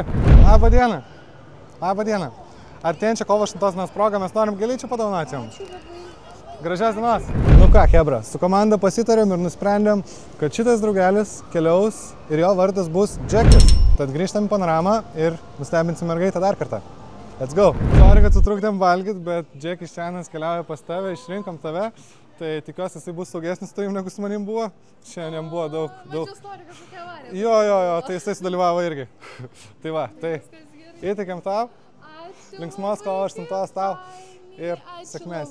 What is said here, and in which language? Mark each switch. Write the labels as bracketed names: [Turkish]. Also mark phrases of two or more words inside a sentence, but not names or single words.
[Lithuanian] Labą dieną. Labą dieną. Artėjančią kovo 8 dienos progą mes norim gėlyčių padovanoti jums. Ačiū labai. Gražios dienos. Nu ką, Hebra, su komanda pasitarėm ir nusprendėm, kad šitas draugelis keliaus ir jo vardas bus Džekis. Tad grįžtam į panoramą ir nustebinsim mergaitę dar kartą. [English] Let's go. [Lithuanian] Sorry, kad sutrukdėm valgyt, bet Džekis šiandien keliauja pas tave, išrinkom tave. Tai tikiuosi, jisai bus saugesnis su tavim, negu su manim buvo. Šiandien buvo daug. Mačiau storį kažkokią avariją. Jo, tai jisai sudalyvavo irgi. Tai va, tai Viskas gerai. įtikiam tau. Ačiū. Linksmos kovo 8 tau ir sėkmės.